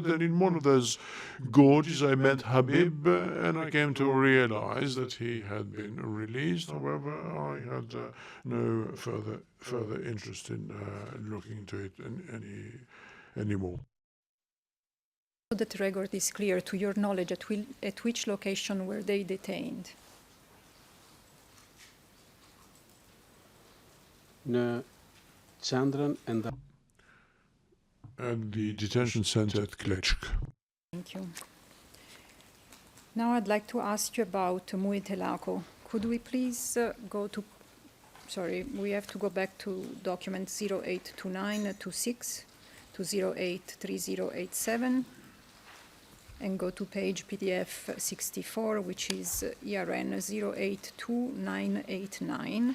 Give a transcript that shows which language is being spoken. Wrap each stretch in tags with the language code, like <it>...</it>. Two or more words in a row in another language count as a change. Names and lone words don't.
<en>And in one of those gorges, I met Habib, and I came to realize that he had been released. However, I had no further interest in looking into it anymore. So that the record is clear, to your knowledge, at which location were they detained?</en> <sq>Në qendrën e</sq> <en>At the detention center at Klečk. Thank you. Now I'd like to ask you about Muitelako. Could we please we have to go back to document 082926 to 083087 and go to page PDF 64, which is ERN 082989.</en>